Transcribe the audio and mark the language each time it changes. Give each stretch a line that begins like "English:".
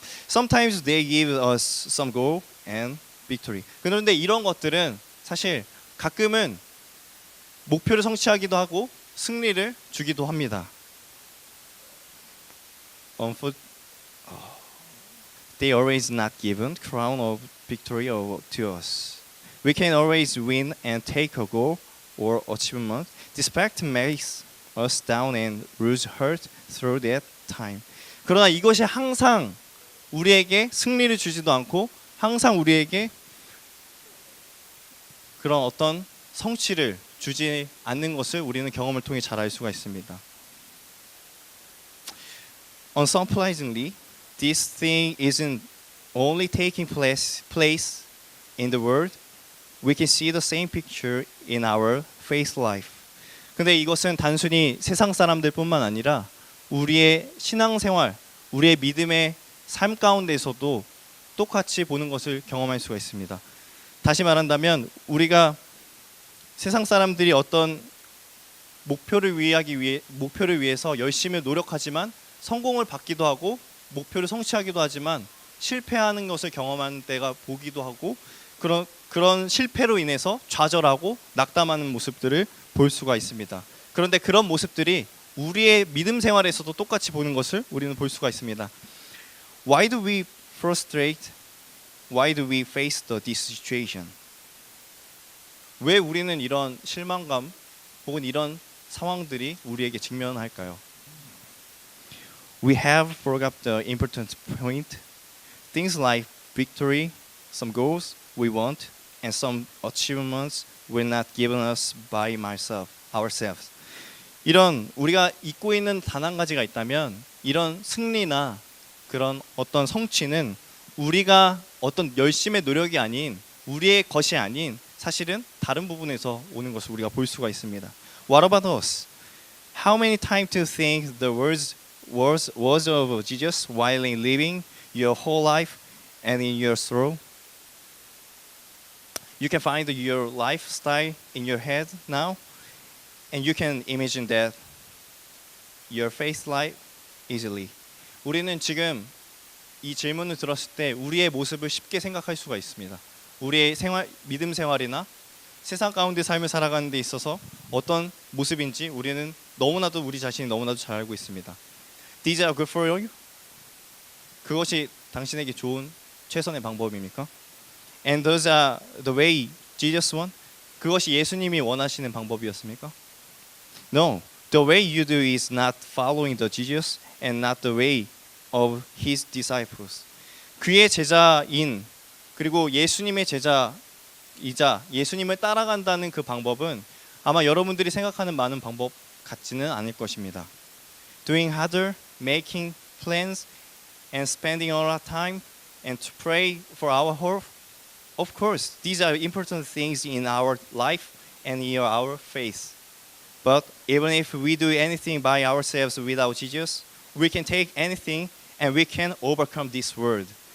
English: Sometimes they give us some goal and victory.
Korean: 그런데 이런 것들은 사실 가끔은 목표를 성취하기도 하고 승리를 주기도 합니다.
English: They always not given crown of victory to us. We can always win and take a goal or achievement. Despite makes us down and lose hurt through that time.
Korean: 그러나 이것이 항상 우리에게 승리를 주지도 않고 항상 우리에게 그런 어떤 성취를 주지 않는 것을 우리는 경험을 통해 잘 알 수가 있습니다.
English: Unsurprisingly, this thing isn't only taking place in the world. We can see the same picture in our faith life.
Korean: 근데 이것은 단순히 세상 사람들뿐만 아니라 우리의 신앙생활, 우리의 믿음의 삶 가운데서도 똑같이 보는 것을 경험할 수가 있습니다. 다시 말한다면 우리가 세상 사람들이 어떤 목표를 위해서 열심히 노력하지만 성공을 받기도 하고 목표를 성취하기도 하지만 실패하는 것을 경험하는 때가 보기도 하고 그런 실패로 인해서 좌절하고 낙담하는 모습들을 볼 수가 있습니다. 그런데 그런 모습들이 우리의 믿음 생활에서도 똑같이 보는 것을 우리는 볼 수가 있습니다.
English: Why do we frustrate? Why do we face this situation?
Korean: 왜 우리는 이런 실망감 혹은 이런 상황들이 우리에게 직면할까요?
English: We have forgot the important point. Things like victory, some goals we want, and some achievements were not given us by ourselves.
Korean: 이런 우리가 잊고 있는 단 한 가지가 있다면 이런 승리나 그런 어떤 성취는 우리가 어떤 열심의 노력이 아닌 우리의 것이 아닌 사실은 다른 부분에서 오는 것을 우리가 볼 수가 있습니다.
English: What about us? How many times to think the words of Jesus while living your whole life and in your soul? You can find your lifestyle in your head now, and you can imagine that your faith life easily.
Korean: 우리는 지금 이 질문을 들었을 때 우리의 모습을 쉽게 생각할 수가 있습니다. 우리의 믿음 생활이나 세상 가운데 삶을 살아가는 데 있어서 어떤 모습인지 우리는 너무나도 우리 자신이 너무나도 잘 알고 있습니다.
English: These are good for you?
Korean: 그것이 당신에게 좋은 최선의 방법입니까?
English: And those are the way Jesus want?
Korean: 그것이 예수님이 원하시는 방법이었습니까?
English: No, the way you do is not following the Jesus and not the way of his disciples.
Korean: 그의 제자인 그리고 예수님의 제자이자 예수님을 따라간다는 그 방법은 아마 여러분들이 생각하는 많은 방법 같지는 않을 것입니다.
English: Doing harder, making plans, and spending all our time and to pray for our hope. Of course, these are important things in our life and in our faith. But even if we do anything by ourselves without Jesus, we can take anything and we can overcome this world.